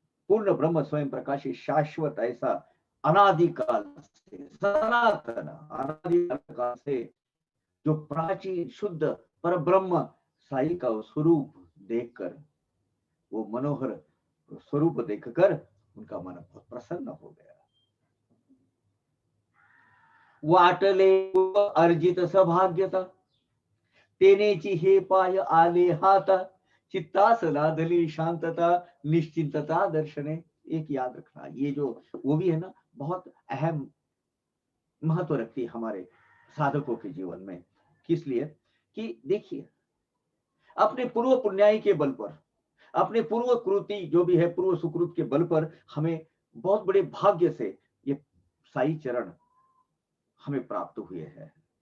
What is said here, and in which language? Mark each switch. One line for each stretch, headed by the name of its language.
Hindi: पूर्ण ब्रह्म स्वयं प्रकाशी, शाश्वत, ऐसा अनादिकाल से, सनातन अनादिकाल से जो प्राचीन शुद्ध पर ब्रह्म साई का स्वरूप देखकर, वो मनोहर स्वरूप देखकर उनका मन बहुत प्रसन्न हो गया।
Marathi: वाटले अर्जित सौभाग्यता, तेनेची हे पाय आले हाता, चित्तास लादली शांतता, निश्चिंतता दर्शने।
Hindi: एक याद रखना, ये जो वो भी है ना, बहुत अहम महत्व रखती है हमारे साधकों के जीवन में। किस लिए कि देखिए, अपने पूर्व पुण्याई के बल पर, अपने पूर्व कृति जो भी है, पूर्व सुकृत के बल पर हमें बहुत बड़े भाग्य से ये साई चरण हमें प्राप्त हुए हैं।